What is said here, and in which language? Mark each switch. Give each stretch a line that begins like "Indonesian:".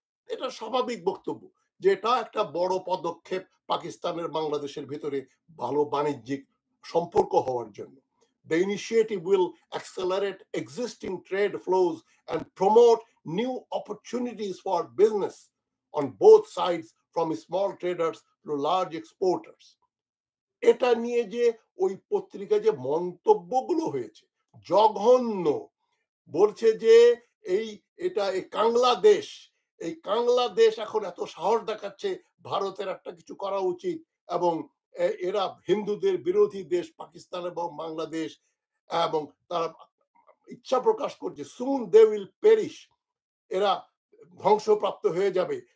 Bangla: এটা স্বাভাবিক বক্তব্য যে এটা একটা বড় পদক্ষেপ পাকিস্তানের বাংলাদেশের ভিতরে ভালো বাণিজ্যিক সম্পর্ক হওয়ার জন্য।
English: The initiative will accelerate existing trade flows and promote new opportunities for business on both sides, from small traders to large exporters.
Bangla: এটা নিয়ে যে ওই পত্রিকা যে মন্তব্যগুলো হয়েছে জঘন্য। বলছে যে এই এটা এই বাংলাদেশ, এই বাংলাদেশ এখন এত সাহস দেখাচ্ছে ভারতের একটা কিছু করা উচিত, এবং এরা হিন্দুদের বিরোধী দেশ পাকিস্তান এবং বাংলাদেশ, এবং তারা ইচ্ছা প্রকাশ করছে
English: soon they will perish,
Bangla: এরা ধ্বংসপ্রাপ্ত হয়ে যাবে।